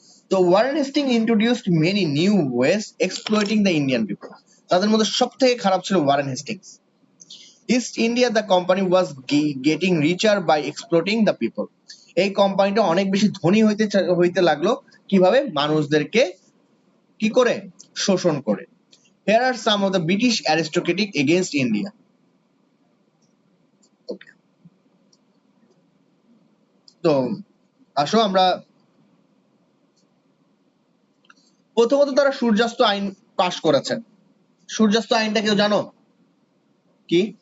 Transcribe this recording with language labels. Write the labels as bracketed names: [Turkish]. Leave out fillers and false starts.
[English] তো Warren Hastings introduced many new ways exploiting the Indian people. [Bangla] তাদের মধ্যে সব থেকে খারাপ ছিল Warren Hastings. [English] East India the company was getting richer by exploiting the people. [Bangla] এই কোম্পানিটা অনেক বেশি ধনী হইতে লাগলো কিভাবে? মানুষদেরকে কি করে? শোষণ করে। [English] Here are some of the British aristocratic against India. Okay. [Bangla] তো আসো আমরা প্রথমত তারা সূর্যাস্ত আইন পাশ করেছেন। সূর্যাস্ত আইনটা কেউ জানো কি?